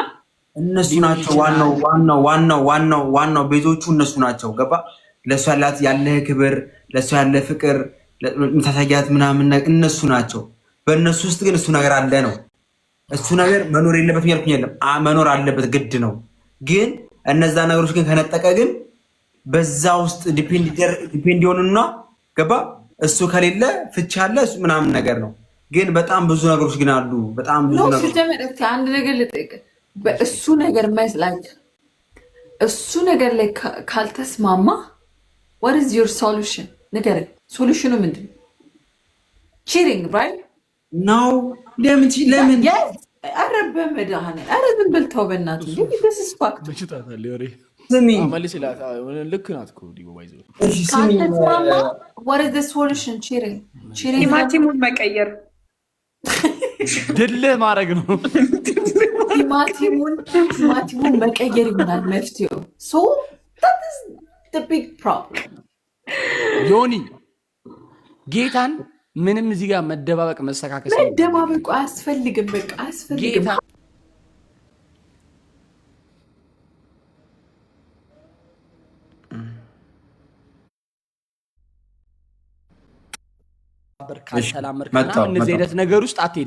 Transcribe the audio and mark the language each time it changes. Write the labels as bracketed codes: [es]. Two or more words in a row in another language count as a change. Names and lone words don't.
[am] እነሱ ናቸው ዋናው ቤቶቹ እነሱ ናቸው ገባ ለእሱ ያለህ ክብር ለእሱ ያለህ ፍቅር የምታሳያት ምናምን እነሱ ናቸው በእነሱ ውስጥ ግን እሱ ነገር አለ ነው እሱ ነገር መኖር የለበትም ያልኩኝ የለም መኖር አለበት ግድ ነው ግን እነዛ ነገሮች ግን ከነጠቀ ግን በዛ ውስጥ ዲፔንድ ይሆኑና ገባ እሱ ከሌለ ፍቻ አለ እሱ ምናምን ነገር ነው ግን በጣም ብዙ ነገሮች ግን አሉ በጣም ብዙ ነገሮች አንድ ነገር ልጠይቅ በእሱ ነገር እሱ ነገር ላይ ካልተስማማ [en] what is your solution [am] ነገር ሶሉሽኑ ምንድን ነው [en] cheating right [am] no ለምን ኧረ በመድኃኒዓለም ኧረ ዝም በል ተው በእናትህ [en] this is fact [am] ስሚ ልክ ናት እኮ ዲቦ ባይዘው ካልተስማማ [en] what is the solution cheating [am] ቲማቲሙን መቀየር ድልህ ማድረግ ነው ቲማቲሙን መቀየር ይሆናል መፍትሄው [en] that is the big problem [am] ዮኒ ጌታን ምንም እዚህ ጋር መደባበቅ መሰካከስ መደባበቁ አያስፈልግም በቃ አያስፈልግም እነዚህ አይነት ነገር ውስጥ አትሄድም